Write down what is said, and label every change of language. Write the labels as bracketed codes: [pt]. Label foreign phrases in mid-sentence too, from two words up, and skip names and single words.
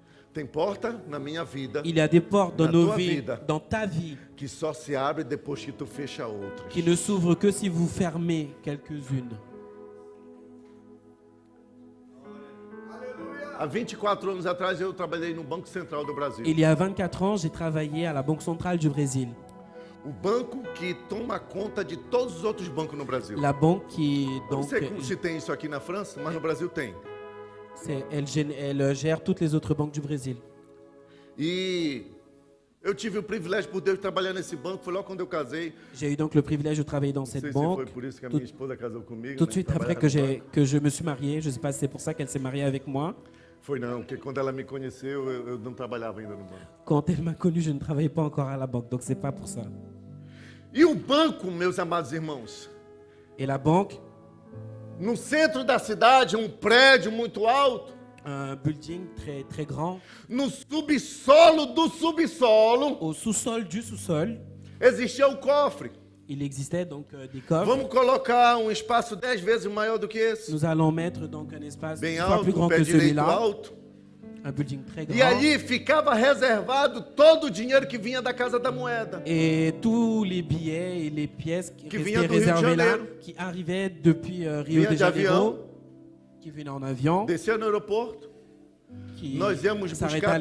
[pt] Tem porta na minha vida [fr] Il y a des portes dans [pt] Na [fr] nos [pt] tua [fr] vies, [pt] vida. [fr] dans ta vie, [pt] que só se abre depois que tu fecha outras. [fr] qui ne s'ouvrent que si vous fermez quelques-unes. [pt] Há 24 anos atrás eu trabalhei no Banco Central do Brasil. [fr] Il y a 24 ans, j'ai travaillé à la Banque centrale du Brésil. [pt] O banco que toma conta de todos os outros bancos no Brasil. [fr] La banque qui, [pt] Eu não [fr] donc, [pt] sei se tem isso aqui na França, mas no Brasil tem. [fr] elle gère toutes les autres banques du Brésil. [pt] E eu tive o privilégio por Deus de trabalhar nesse banco, foi logo quando eu casei. [fr] J'ai eu donc le privilège de travailler dans [pt] Não sei [fr] cette [pt] se foi [fr] banque. [pt] por isso que a [fr] Tout- [pt] minha esposa casou comigo. [fr] Tout de [pt] né, [fr] suite après [pt] trabalhava no banco. [fr] que je me suis marié, je ne sais pas si c'est pour ça qu'elle s'est mariée avec moi. [pt] Foi não, porque quando ela me conheceu, eu não trabalhava ainda no banco. [fr] Quand elle m'a connu, je ne travaillais pas encore à la banque, donc c'est pas pour ça. [pt] E o banco, meus amados irmãos, [fr] Et la banque, [pt] no centro da cidade, um prédio muito alto, [fr] un building très, très grand, [pt] no subsolo do subsolo, [fr] au sous-sol du sous-sol, [pt] existia o cofre. [fr] il existait donc des coffres. [pt] Vamos colocar um espaço 10 vezes maior do que esse. [fr] Nous allons mettre donc un espace [pt] Bem [fr] 10 fois [pt] alto, [fr] plus grand [pt] pé [fr] que [pt] direito [fr] celui-là, [pt] alto. [fr] un building très grand. [pt] E ali ficava reservado todo o dinheiro que vinha da Casa da Moeda. [fr] Et tous les billets et les pièces qui Qui restaient vient du Rio de réservées là, Janeiro. qui arrivaient depuis Rio [pt] Vinha [fr] de [pt] de avião, [fr] Janeiro, qui venaient en avion, [pt] descia no aeroporto. [fr] qui [pt] Nós íamos [fr] s'arrêtaient à